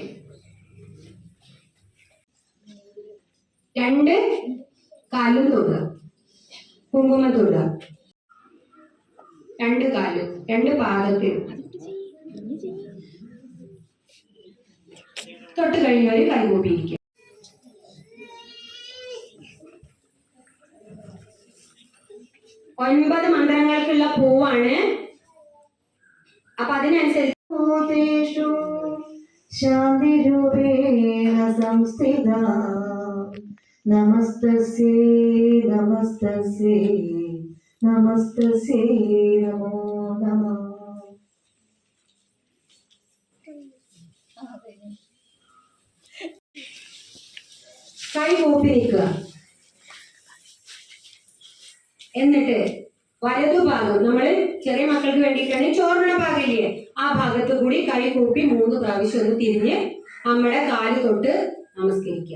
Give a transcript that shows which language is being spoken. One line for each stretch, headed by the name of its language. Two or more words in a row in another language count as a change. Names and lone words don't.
Malayalam: 2 കാലും തൊടുക, കുങ്കുമം തൊടുക, 2 കാലും 2 പാദത്തിൽ തൊട്ട് കഴിഞ്ഞവര് കൈകൂപ്പിയിരിക്കുക. ഒൻപത് മന്ത്രങ്ങൾക്കുള്ള പൂവാണ്. അപ്പൊ അതിനനുസരിച്ച്
Sanskrit: ശാന്തി രൂപേ संस्थिता नमस्तस्यै नमस्तस्यै नमस्तस्यै नमो नमः.
Malayalam: കൈ കൂപ്പി നിൽക്കുക. എന്നിട്ട് വലതുഭാഗം നമ്മൾ ചെറിയ മക്കൾക്ക് വേണ്ടിയിട്ടാണ് ചോറിനുള്ള ഭാഗമില്ലേ, ആ ഭാഗത്ത് കൂടി കൈ കൂപ്പി 3 പ്രാവശ്യം ഒന്ന് തിരിഞ്ഞ് നമ്മുടെ കാല് തൊട്ട് നമസ്കരിക്കുക.